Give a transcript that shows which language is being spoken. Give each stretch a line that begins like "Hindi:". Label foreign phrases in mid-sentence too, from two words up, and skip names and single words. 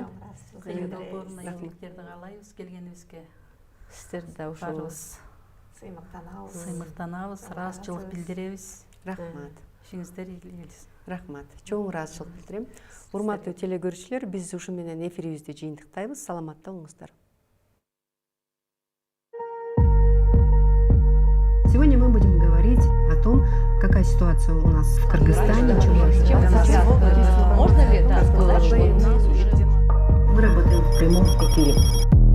Kyrgyz: Кыйын долбооруна ийгиликтерди каалайбыз келгенибизге. Сиздерди да Баарыбыз сыймыктанабыз, ыраазычылык билдиребиз. Рахмат. Ишиңиздер ийгилик келсин. Рахмат. Чоң ыраазычылык билдирем. Урматтуу телекөрүүчүлөр, биз ушу менен эфирибизди жыйынтыктайбыз. Саламатта болуңуздар.
Russian: Сегодня мы будем говорить о том, какая ситуация у нас в Кыргызстане. Можно ли сказать, что Мы работаем в прямом эфире.